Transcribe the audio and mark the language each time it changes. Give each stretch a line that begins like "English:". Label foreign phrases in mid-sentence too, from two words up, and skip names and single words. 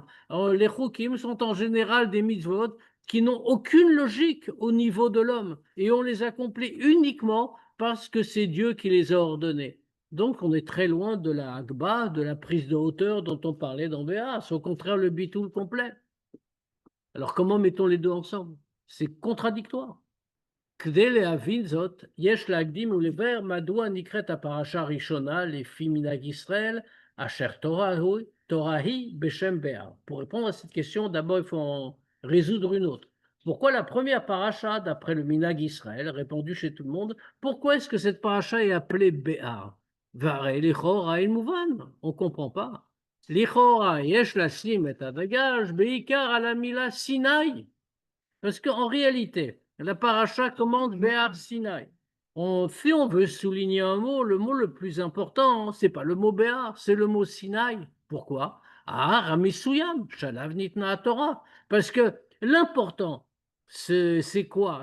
French: Les Chukim sont en général des mitzvot qui n'ont aucune logique au niveau de l'homme, et on les accomplit uniquement parce que c'est Dieu qui les a ordonnés. Donc on est très loin de la Hagba, de la prise de hauteur dont on parlait dans Béas, au contraire le bitoul complet. Alors comment mettons les deux ensemble? C'est contradictoire.
Hebrew: כדי להבין זאת, יש להקדים ולבאר מדוע נקראת הפרשה הראשונה לפי מנהג ישראל, אשר תורה היא בשם באר.
French: Pour répondre à cette question, d'abord il faut en résoudre une autre. Pourquoi la première paracha, d'après le
Hebrew: מנהג ישראל,
French: répandu chez tout le monde, pourquoi est-ce que cette paracha est appelée Béar?
Hebrew: והרי לכאורה אין מובן,
French: on ne comprend pas.
Hebrew: לכאורה יש לשים את הדגש בעיקר על המילה סיני.
French: Parce qu'en réalité, la paracha commande Béar Sinaï. Si on veut souligner un mot, le mot le plus important, c'est pas le mot Béar, c'est le mot Sinaï. Pourquoi?
Hebrew: אה, הר סיני, שעליו ניתנה תורה.
French: Parce que l'important, c'est quoi?